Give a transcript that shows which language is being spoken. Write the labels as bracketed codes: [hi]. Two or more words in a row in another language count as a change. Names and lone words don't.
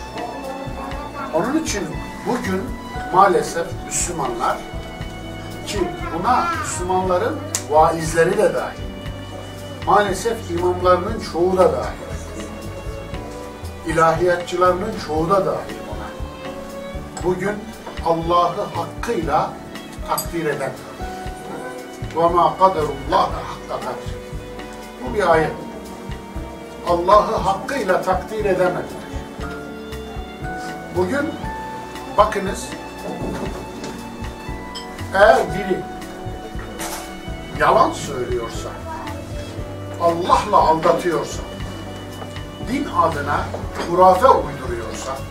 [tr] Onun için bugün maalesef Müslümanlar, ki buna Müslümanların vaizleri de dahil, maalesef imamlarının çoğu da dahil, ilahiyatçılarının çoğu da dahil buna, bugün Allah'ı hakkıyla takdir eden, [ar] وَمَا قَدَرُ اللّٰهَ حَقَّ قَدْرِ. [tr] Bu bir ayet. Allah'ı hakkıyla takdir edemediler. Bugün bakınız, eğer biri yalan söylüyorsa, Allah'la aldatıyorsa, din adına hurafe uyduruyorsa,